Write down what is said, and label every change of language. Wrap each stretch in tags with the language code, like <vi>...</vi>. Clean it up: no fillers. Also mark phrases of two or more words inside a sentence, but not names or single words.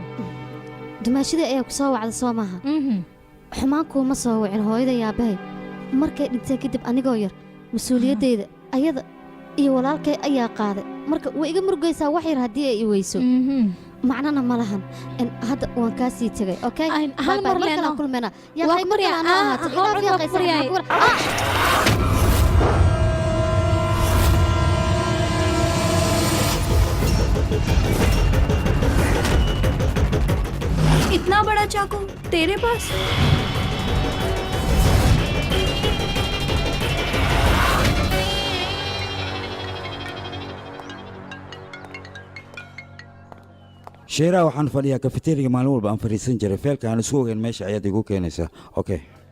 <so>dumaashidii ayaa ku soo wacda soo maaha xumaan kuuma soo wicin hooyada yaabahay markay dhintay kadib anigoo yar mas-uuliyaddayda ayada iyo walaalkay ayaa qaaday marka way iga murugaysaa wax yar haddii ay i weyso macnana ma lahan hadda waan kaa sii tegay okay hal mar leeno kulmena</so> <hi>इतना बड़ा चाकू तेरे पास</hi> <so>sheeraa waxaan fadhiyaa kafeteriga maalin walba aan fadhiisan jiray feelka aan isku ogeyn meesha ayaad igu keenaysaa okay</so>